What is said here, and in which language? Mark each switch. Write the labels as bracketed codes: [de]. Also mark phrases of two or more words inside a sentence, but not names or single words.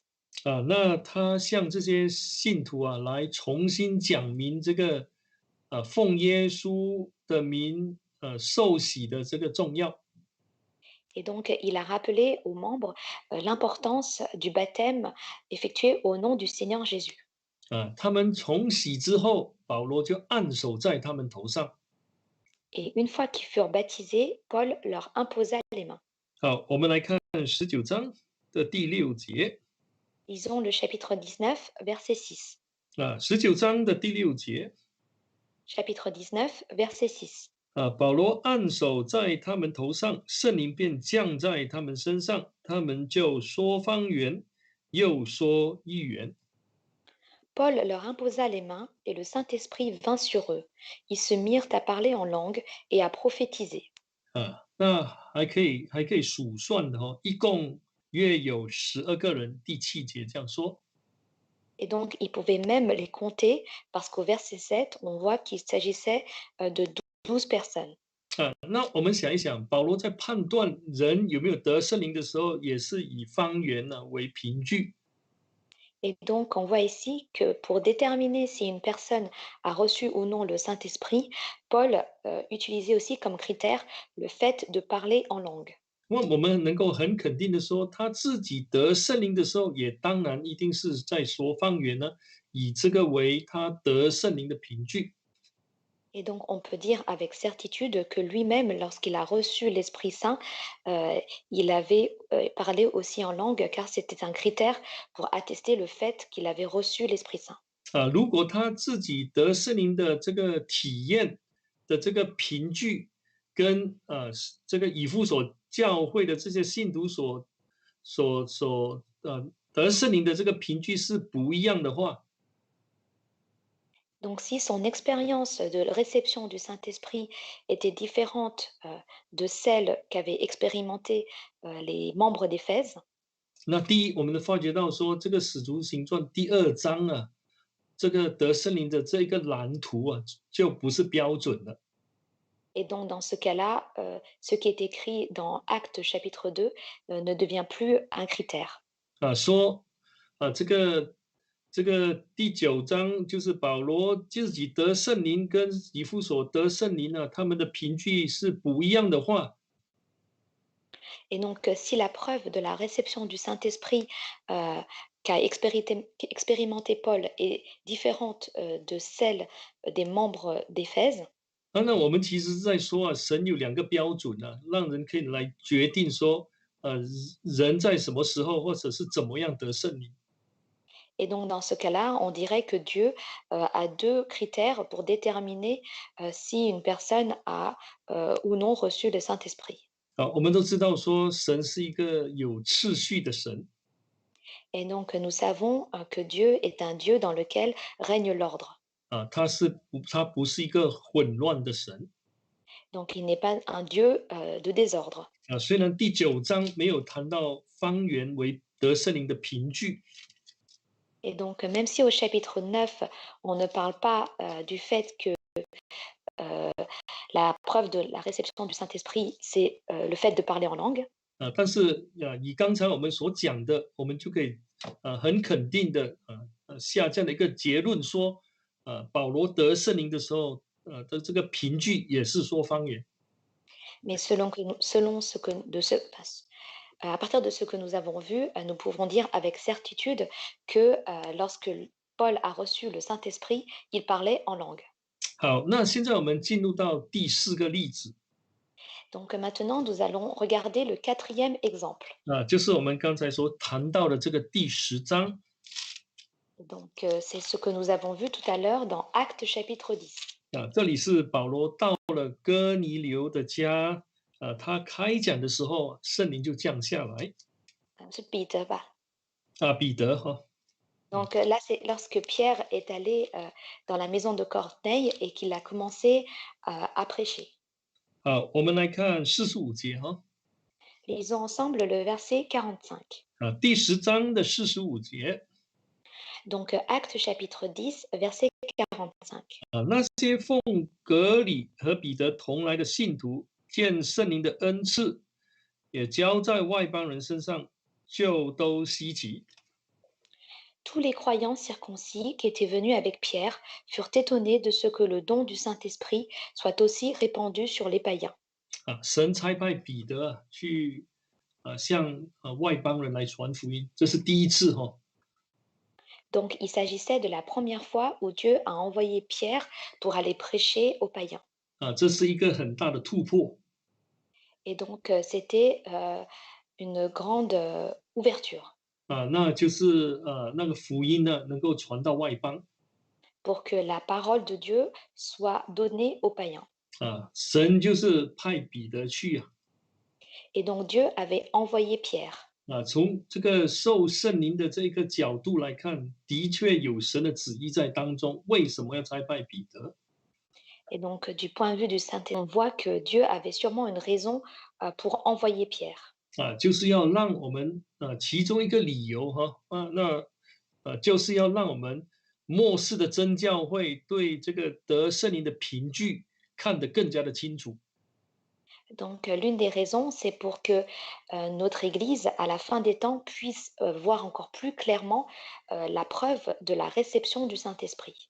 [zh] 那他向这些信徒来重新讲明这个奉耶稣的名受洗的这个重要。 [fr] Et donc, il a rappelé aux membres l'importance du baptême effectué au nom du Seigneur Jésus. [zh] 他们从洗之后，保罗就按手在他们头上。 [fr] Et une fois qu'ils furent baptisés, Paul leur imposa les mains. [zh] 好，我们来看19章的第6节 [fr] Lisons le chapitre 19, verset 6. [zh] 19 章的第6节 [fr] Chapitre 19, verset 6. [zh] 保罗按手在他们头上，圣灵便降在他们身上，他们就说方言，又说预言。 [fr] Paul leur imposa les mains et le Saint-Esprit vint sur eux. Ils se mirent à parler en langue et à prophétiser. [zh] 那还可以数算的一共约有12个人。第7节这样说。 [fr] Et donc, ils pouvaient même les compter parce qu'au verset 7, on voit qu'il s'agissait de 12 personnes. [zh] 那我们想一想，保罗在判断人有没有得圣灵的时候，也是以方言为凭据。 [fr] Et donc, on voit ici que pour déterminer si une personne a reçu ou non le Saint-Esprit, Paul utilisait aussi comme critère le fait de parler en langue. [zh] 那我们能够很肯定的说，他自己得圣灵的时候，也当然一定是在说方言呢，以这个为他得圣灵的凭据。 [fr] Et donc, on peut dire avec certitude que lui-même, lorsqu'il a reçu l'Esprit Saint, il avait parlé aussi en langue, car c'était un critère pour attester le fait qu'il avait reçu l'Esprit Saint. [zh] 如果他自己得圣灵的这个体验的这个凭据，跟这个以弗所教会的这些信徒得圣灵的这个凭据是不一样的话， [fr] Donc, si son expérience de réception du Saint-Esprit était différente de celle qu'avaient expérimenté les membres d'Éphèse, [zh] 那第一，我们发觉到说，这个使徒行传第2章这个得圣灵的这个蓝图就不是标准的。 [fr] et donc dans ce cas-là, ce qui est écrit dans Actes chapitre 2 ne devient plus un critère. [zh] 说这个第9章就是保罗自己得圣灵跟以弗所得圣灵他们的凭据是不一样的话， [fr] Et donc, si la preuve de la réception du Saint-Esprit qu'a expérimenté Paul est différente de celle des membres d'Éphèse, [zh] 那我们其实是在说神有2个标准让人可以来决定说人在什么时候或者是怎么样得圣灵。 [fr] et donc dans ce cas-là, on dirait que Dieu a 2 critères pour déterminer si une personne a ou non reçu le Saint-Esprit. [zh] 我们都知道说神是一个有次序的神。 [fr] Et donc, nous savons que Dieu est un Dieu dans lequel règne l'ordre. [zh] 他不是一个混乱的神。 [fr] Donc, il n'est pas un Dieu de désordre. [zh] 虽然第9章没有谈到方言为得圣灵的凭据， [fr] Et donc, même si au chapitre 9, on ne parle pas du fait que la preuve de la réception du Saint-Esprit, c'est le fait de parler en langue. [zh] 但是以刚才我们所讲的，我们就可以很肯定的下这样的一个结论说，保罗得圣灵的时候，的这个凭据也是说方言。 [fr] Mais selon ce que, à partir de ce que nous avons vu, nous pouvons dire avec certitude que lorsque Paul a reçu le Saint-Esprit, il parlait en langue. [zh] 好，那现在我们进入到第4个例子 [fr] Donc maintenant, nous allons regarder le quatrième exemple. [zh] 就是我们刚才所谈到的这个第10章 [fr] Donc c'est ce que nous avons vu tout à l'heure dans Actes chapitre 10. [zh] 这里是保罗到了哥尼流的家，他开讲的时候，圣灵就降下来 [fr] C'est Peter, bah. [zh] 彼得哈 [fr] Donc là, c'est lorsque Pierre est allé dans la maison de Corneille et qu'il a commencé à prêcher. [zh] 我们来看45节哈 [fr] Lisons ensemble le verset 45. [zh] 第10章的45节 [fr] Donc Actes chapitre 10, verset 45. [zh] 那些奉格里和彼得同来的信徒，见圣灵的恩赐也交在外邦人身上，就都稀奇。 [fr] Tous les croyants circoncis qui étaient venus avec Pierre furent étonnés de ce que le don du Saint-Esprit soit aussi répandu sur les païens. [zh] 神差派彼得去向外邦人来传福音，这是第一次哈。 [fr] Donc il s'agissait de la première fois où Dieu a envoyé Pierre pour aller prêcher aux païens. [zh] 这是一个很大的突破 [fr] Et donc c'était une grande ouverture [zh] 那就是那个福音呢能够传到外邦 [fr] pour que la parole de Dieu soit donnée aux païens. [zh] 神就是派彼得去 [fr] Et donc Dieu avait envoyé Pierre. [zh] 从这个受圣灵的这个角度来看，的确有神的旨意在当中。为什么要差派彼得？ [fr] Et donc du point de vue du Saint-Esprit, on voit que Dieu avait sûrement une raison pour envoyer Pierre. [zh] 就是要让我们其中一个理由哈就是要让我们末世的真教会对这个得圣灵的凭据看得更加的清楚。 [fr] Donc l'une des raisons, c'est pour que notre Église, à la fin des temps, puisse voir encore plus clairement la preuve de la réception du Saint-Esprit.